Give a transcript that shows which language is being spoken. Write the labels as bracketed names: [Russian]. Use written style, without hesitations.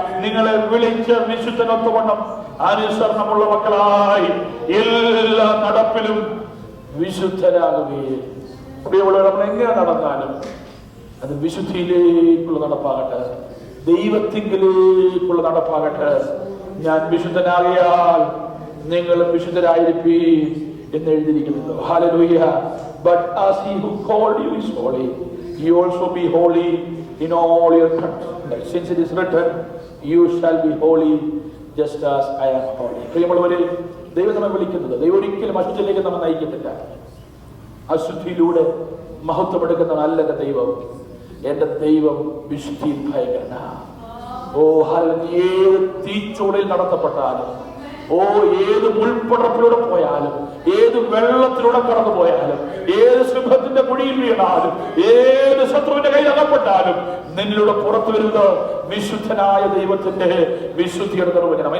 [Malayalam] നിങ്ങളെ വിളിച്ച വിശുദ്ധനൊത്തവണ്ണം അനുസരണമുള്ള മക്കളായി എല്ലാ നടപ്പിലും വിശുദ്ധരാകുകയും. പ്രിയമുള്ളവർ, നമ്മൾ എങ്ങനെ നടന്നാലും അത് വിശുദ്ധിയിലേക്കുള്ള നടപ്പാകട്ടെ, ദൈവത്തിങ്കിലേക്കുള്ള നടപ്പാകട്ടെ. ഞാൻ വിശുദ്ധനാകിയാൽ നിങ്ങളും വിശുദ്ധരായിരിപ്പീൻ എന്ന് എഴുതിയിരിക്കുന്നു. Hallelujah. [English] But as he who called you is holy, you also be holy in all your conduct. Since it is written, you shall be holy just as I am holy. [Malayalam] പ്രിയമുള്ളവരെ, ദൈവം നമ്മെ വിളിക്കുന്നത്, ദൈവം ഒരിക്കലും അശുദ്ധിയിലേക്ക് നമ്മെ നയിക്കത്തില്ല. അശുദ്ധിയിലൂടെ മഹത്വമെടുക്കുന്നതല്ല എന്റെ ദൈവം. എന്റെ ദൈവം വിശുദ്ധിയിൽ ഭയങ്കരനാണ്. ഓ ഹല്ലേലൂയ, ഏത് തീച്ചൂളയിൽ നടത്തപ്പെട്ടാലും, ഓ ഏത് മുൾപ്പടപ്പിലൂടെ പോയാലും, ഏത് വെള്ളത്തിലൂടെ കടന്നു പോയാലും, ഏത് സിംഹത്തിന്റെ കുഴിയിൽ വീണാലും, ഏത് ശത്രുവിന്റെ കയ്യിൽ അകപ്പെട്ടാലും നിന്നിലൂടെ പുറത്തു വരുന്നത് വിശുദ്ധനായ ദൈവത്തിന്റെ വിശുദ്ധിയുടെ നിർവചനം.